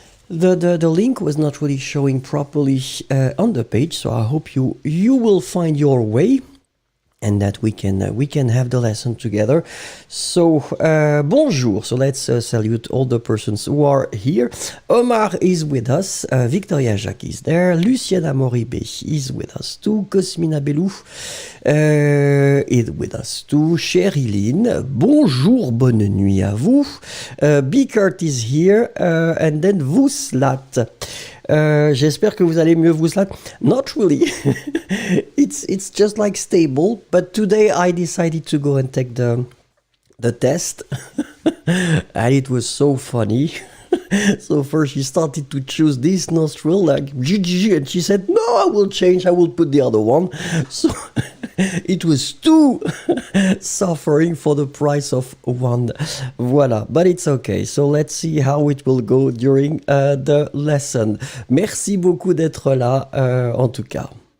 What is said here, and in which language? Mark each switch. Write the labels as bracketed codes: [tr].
[en] The link was not really showing properly on the page, so I hope you will find your way and that we can have the lesson together. So bonjour. So let's salute all the persons who are here. Omar is with us. Victoria Jacques is there. Luciana Moribe is with us too. Cosmina Belou is with us too. [fr] Sherilyn, bonjour, bonne nuit à vous. [en] Bickert is here. And then Vouslat. [fr] J'espère que vous allez mieux, Vouslat. [en] Not really. It's just like stable, but today I decided to go and take the test, and it was so funny. So first she started to choose this nostril, like GGG, and she said, "No, I will change. I will put the other one." So it was two suffering for the price of one. Voilà, but it's okay. So let's see how it will go during the lesson. [fr] Merci beaucoup d'être là, en tout cas.